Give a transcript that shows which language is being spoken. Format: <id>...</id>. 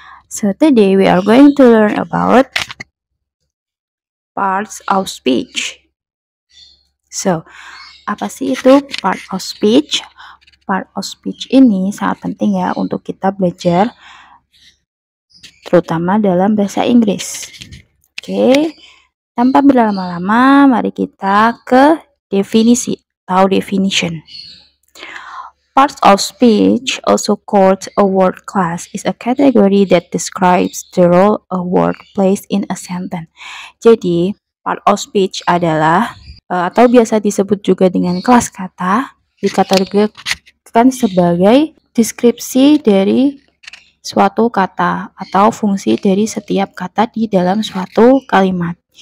<en>So today we are going to learn about parts of speech.</en> <id>So, apa sih itu part of speech? Part of speech ini sangat penting ya untuk kita belajar, terutama dalam bahasa Inggris. Oke, tanpa berlama-lama, mari kita ke definisi atau definition.</id> <en>Parts of speech, also called a word class, is a category that describes the role a word plays in a sentence.</en> <id>Jadi, part of speech adalah atau biasa disebut juga dengan kelas kata, dikategorikan sebagai deskripsi dari suatu kata atau fungsi dari setiap kata di dalam suatu kalimat.</id>